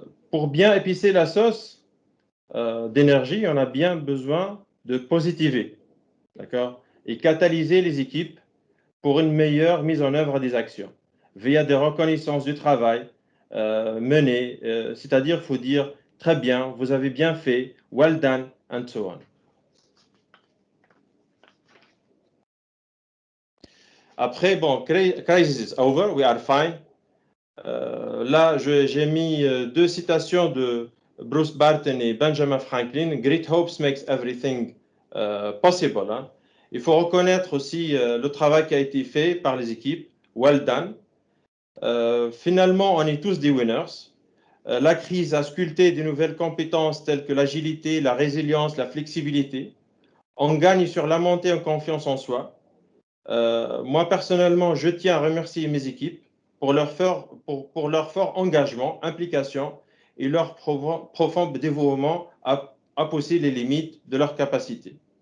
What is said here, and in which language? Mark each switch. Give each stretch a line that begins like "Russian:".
French: Pour bien épicer la sauce d'énergie, on a bien besoin de positiver, d'accord, et catalyser les équipes pour une meilleure mise en œuvre des actions via des reconnaissances du travail mené, c'est-à-dire, il faut dire très bien, vous avez bien fait,
English: well done, and so on.
French: Après, bon,
English: crisis is over, we are fine.
French: Là, j'ai mis deux citations de Bruce Barton et Benjamin Franklin.
English: Great hopes makes everything possible. Hein.
French: Il faut reconnaître aussi le travail qui a été fait par les équipes.
English: Well done.
French: Finalement, on est tous des winners. La crise a sculpté de nouvelles compétences telles que l'agilité, la résilience, la flexibilité. On gagne sur la montée en confiance en soi. Moi, personnellement, je tiens à remercier mes équipes pour leur fort engagement, implication et leur profond dévouement à pousser les limites de leurs capacités.